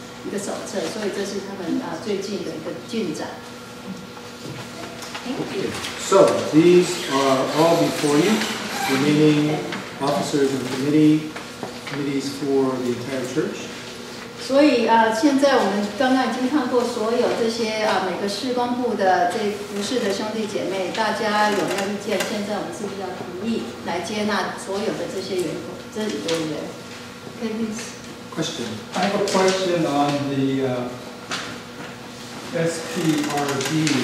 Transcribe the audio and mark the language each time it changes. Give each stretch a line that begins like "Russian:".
Chinese: 一个手册，所以这是他们最近的一个进展。
English: So these are all before you, remaining officers and committees for the entire church.
Chinese: 所以现在我们刚刚已经看过所有这些每个事工部的这服事的兄弟姐妹，大家有没有意见？现在我们是不是要同意来接纳所有的这些员工、这里的人 ？
English: Okay, please. Question. I have a question on the SPRD.